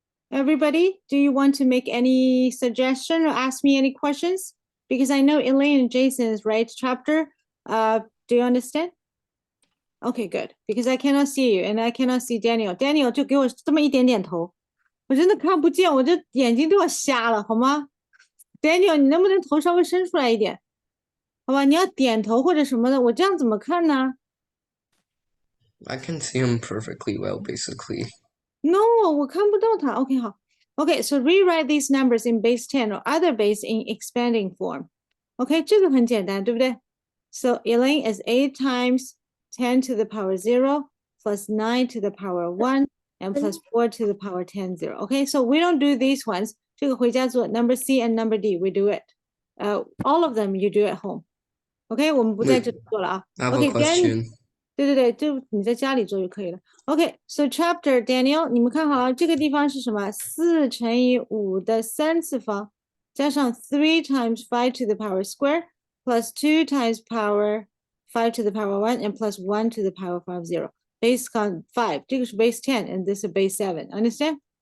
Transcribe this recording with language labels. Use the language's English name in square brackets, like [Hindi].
[English] Everybody, do you want to make any suggestion or ask me any questions? Because I know Elaine and Jason is right chapter. Do you understand? Okay, good. Because I cannot see you and I cannot see Daniel. [Chinese] Daniel 就给我这么一点点头，我真的看不见，我这眼睛都要瞎了，好吗 ？Daniel，你能不能头稍微伸出来一点？好吧，你要点头或者什么的，我这样怎么看呢？ [English] I can see him perfectly well, basically. [Chinese] No, 我看不到它。OK，好。 [English] OK, so rewrite these numbers in base 10 or other base in expanding form. [Chinese] OK, 这个很简单，对不对？ [English] So Elaine is 8 times 10 to the power 0 plus 9 to the power 1 and plus 4 to the power 10, 0. OK, so we don't do these ones. [Chinese] 这个回家做 [English] number C and number D, we do it. All of them you do at home. [Chinese] OK, 我们不在这里做了啊。 [English] I have OK, a question. [Chinese] 对，就你在家里做就可以了。 [English] OK, so chapter Daniel， [Chinese] 你们看好了，这个地方是什么？4乘以5的3次方，加上 [English] 3 times 5 to the power square plus 2 times power 5 to the power 1 and plus 1 to the power 5, 0. Base 5， [Chinese] 这个是 [English] base 10 and this is base 7. Understand?